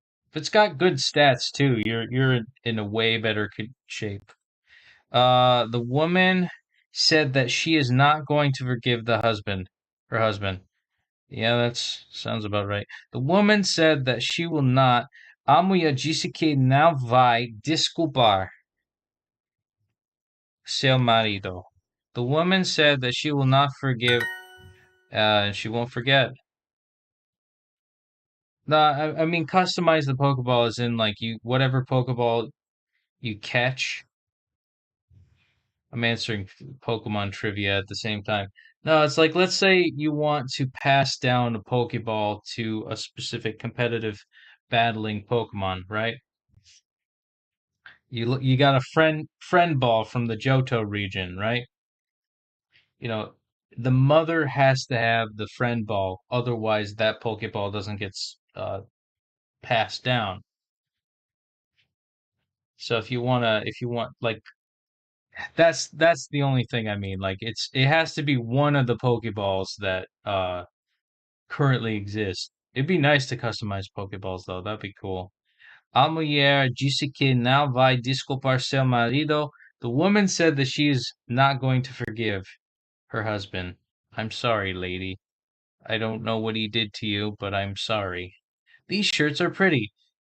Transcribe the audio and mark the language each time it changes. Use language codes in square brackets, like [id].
[en] If it's got good stats too, you're in a way better shape. The woman said that she is not going to forgive her husband. Yeah, that sounds about right. The woman said that she will not. [pt] A mulher disse que não vai desculpar seu marido. [en] The woman said that she will not forgive, she won't forget. No, I mean customize the Pokeball as in like you whatever Pokeball you catch. I'm answering Pokemon trivia at the same time. No, it's like let's say you want to pass down a Pokeball to a specific competitive battling Pokemon, right? You got a friend ball from the Johto region, right? You know, the mother has to have the friend ball, otherwise that Pokeball doesn't get passed down. So if you want like that's the only thing I mean. Like it has to be one of the Pokeballs that currently exist. It'd be nice to customize Pokeballs though. That'd be cool. [pt] A mulher disse que não vai desculpar seu marido. [en] The woman said that she is not going to forgive her husband. I'm sorry, lady. I don't know what he did to you, but I'm sorry. These shirts are pretty.